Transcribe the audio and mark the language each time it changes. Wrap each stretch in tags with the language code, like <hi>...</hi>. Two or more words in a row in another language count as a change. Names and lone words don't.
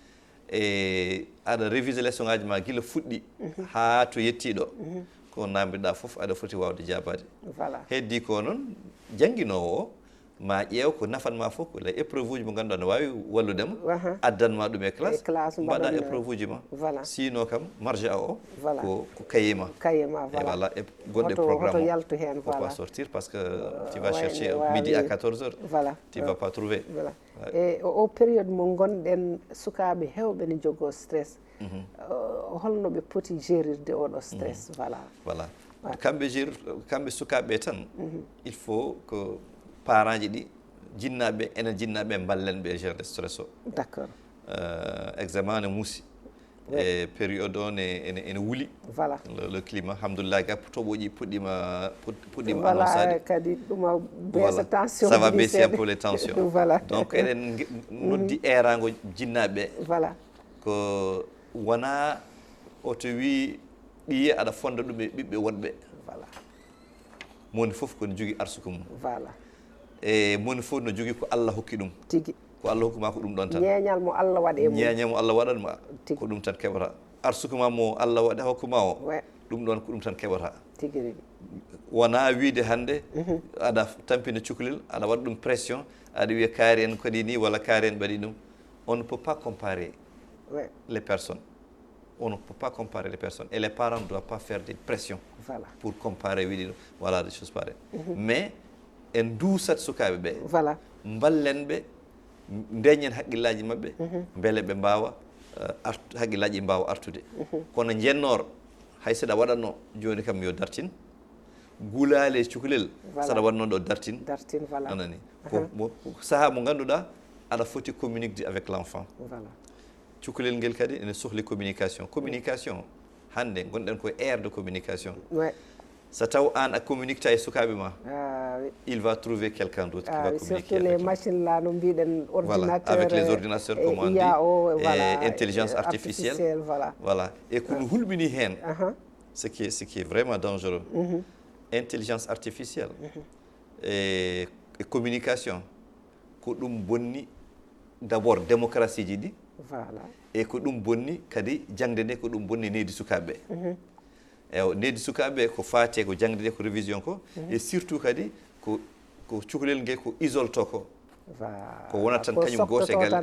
<ff>e aɗa</ff> <fr>révise leçon</fr> <ff>ngaji ma guila fuɗɗi ha to yettiɗo ko nambiɗa foof aɗa foti wawde jabade heddi ko noon janguinowo o ma ƴeew ko nafanma fof ko</ff> <fr>les épreuve</fr> <ff>uji mo ganduɗa ne wawi walludema addanma ɗum e classe mbaɗa épreuve uji ma sinon kam marge a o ko kayima voilà e goɗɗe programme o</ff> <fr>faut pas sortir parce que tu vas chercher midi à 14h tu vas pas trouver</fr> <ff>e o période mo gonɗen sukaɓe hewɓe ne jogo stress holno ɓe poti gérirde oɗo stress voilà kamɓe sukaɓe tan</ff> <fr>il faut que parents</fr> <ff>ji ɗi jinnaɓe enen jinnaɓe ballen ɓe gérde stress o</ff> <fr>d'accord</fr> <ff>examen ne muusi e période o ene wuuli</ff> <fr>le climat</fr> <ff>alhamdoulillahi ga toɓoji puɗɗima annoncade kadi ɗuma</ff> <fr>baisse tension ça va baisser un peu les tensions donc</fr> <ff>eɗen noddi erago jinnaɓe ko wona oto wi ɓiye aɗa fonda ɗum e ɓiɓɓe wonɓe moni foof kone jogui arsuku mum e moni fof no jogui ko Allah hokki ɗum tigui ko Allah hokkuma ko ɗum ɗon tan ñeñal mo Allah waɗe mum ñeñal mo Allah waɗanma ko ɗum tan keɓata arsukuma mo Allah waɗa hokkuma o ɗum ɗon ko ɗum tan keɓata tigui wona wiide hannde aɗa tampina cukalel aɗa waɗa ɗum pression aɗa wiya kaari en kadi ni walla kaari en mbaɗi ɗum</ff> <fr>on ne peut pas comparer les personnes on ne peut pas comparer les personnes et les parents ne doivent pas faire des pressions pour comparer</fr> <ff>wiɗi ɗum</ff> <fr>voilà des choses pareilles mais</fr> <ff>en duusat sukaɓe ɓe mballen ɓe ndeñen haqqillaji mabɓe beele ɓe mbawa haqqillaji ɗi mbawa artude kono jennor hay saɗa waɗatno joni kam yo dartin gulale cukalel saɗa waɗno ɗo dartin anani ko saaha mo ganduɗa aɗa foti</ff> <fr>communiquer avec l' enfant</fr> <ff>cukalel ngel kadi ene sohli communication hande gonɗen koye</ff> <fr>aire de communication</fr> <ff>so taw an a communiqueta e sukaɓe ma</ff> <fr>il va trouver quelqu'un d'autre qui va communiquer surtout les machines là</fr> <ff>no mbiɗen</ff> <fr>ordinateur avec les ordinateurs comme on dit et intelligence artificielle voilà et</fr> <ff>ko no hulɓini hen</ff> <fr>ce qui est vraiment dangereux intelligence artificielle et communication</fr> <ff>ko ɗum bonni</ff> <fr>d' abord démocratie</fr> <ff>ji ɗi et ko ɗum bonni kadi jangde nde ko ɗum bonni neydi sukaɓe eyo neydi sukaɓe ko faate ko jangde nde ko révision ko</ff> <fr>et surtout</fr> <ff>kadi ko cukalel ngel ko isolto ko wonat tan kañum gotegal</ff>